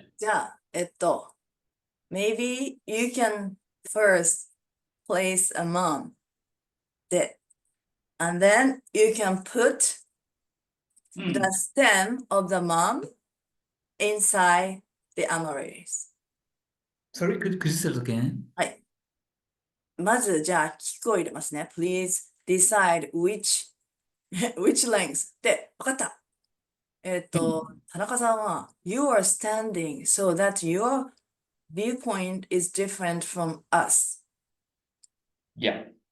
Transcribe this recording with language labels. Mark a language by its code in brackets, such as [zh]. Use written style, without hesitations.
[ja] じゃあ、 [en] maybe you can first place a mom there, and then you can put the stem of the mom inside the amaryllis. Sorry, could you say it again? [ja] はい。まず、じゃあ、聞こえ入れますね。 [en] Please decide which length. [ja] で、わかった。 [en] 田中さんは、You are standing so that your viewpoint is different from us. Yeah.